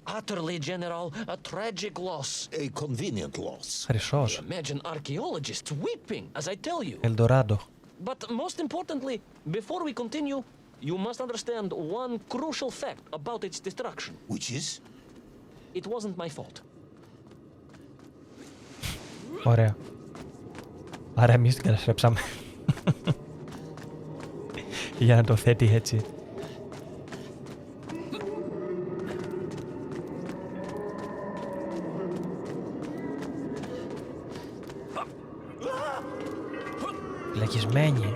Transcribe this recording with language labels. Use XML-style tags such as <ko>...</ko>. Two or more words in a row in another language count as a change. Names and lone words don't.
<en>Utterly, General. A tragic loss. A convenient loss.</en> <el>Χρυσός.</el> <en>Imagine archaeologists weeping, as I tell you.</en> <el>Ελντοράντο.</el> <en>But most importantly, before we continue, you must understand one crucial fact about its destruction. Which is? It wasn't my fault.</en> <el>Ωραία. Άρα εμείς την καταστρέψαμε. Για να το θέτει έτσι. Φυλακισμένοι.</el>